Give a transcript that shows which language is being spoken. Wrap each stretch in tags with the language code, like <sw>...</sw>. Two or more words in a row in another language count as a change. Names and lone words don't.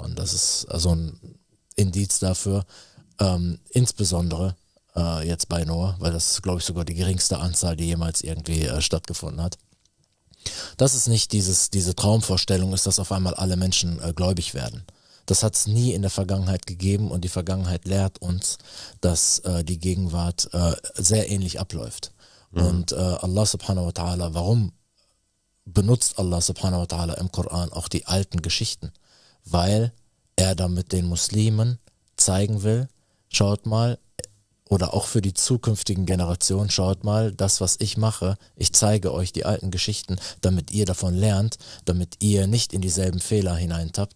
<de>Und das ist also ein Indiz dafür, insbesondere jetzt bei Noah, weil das ist, glaube ich, sogar die geringste Anzahl, die jemals irgendwie stattgefunden hat. Dass es nicht diese Traumvorstellung ist, dass auf einmal alle Menschen gläubig werden. Das hat es nie in der Vergangenheit gegeben, und die Vergangenheit lehrt uns, dass die Gegenwart sehr ähnlich abläuft. Mhm. Und</de> <ar>الله سبحانه وتعالى,</ar> <de>warum benutzt</de> <ar>الله سبحانه وتعالى</ar> <de>im Koran auch die alten Geschichten? Weil er damit den Muslimen zeigen will, schaut mal, oder auch für die zukünftigen Generationen, schaut mal, das, was ich mache, ich zeige euch die alten Geschichten, damit ihr davon lernt, damit ihr nicht in dieselben Fehler hineintappt.</de>